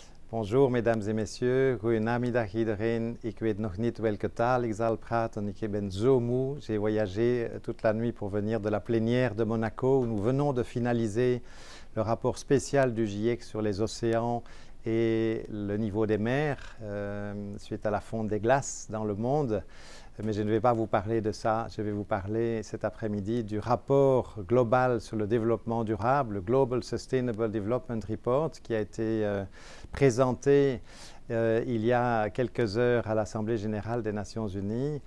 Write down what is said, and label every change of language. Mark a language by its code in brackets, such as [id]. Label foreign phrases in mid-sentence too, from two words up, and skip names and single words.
[fr] Bonjour mesdames et messieurs, [nl] goedenamiddag iedereen. Ik weet nog niet welke taal ik zal praten, ik ben zo moe. [fr] J'ai voyagé toute la nuit pour venir de la plénière de Monaco où nous venons de finaliser le rapport spécial du GIEC sur les océans et le niveau des mers suite à la fonte des glaces dans le monde. Mais je ne vais pas vous parler de ça, je vais vous parler cet après-midi du rapport global sur le développement durable, le Global Sustainable Development Report, qui a été présenté il y a quelques heures à l'Assemblée générale des Nations Unies.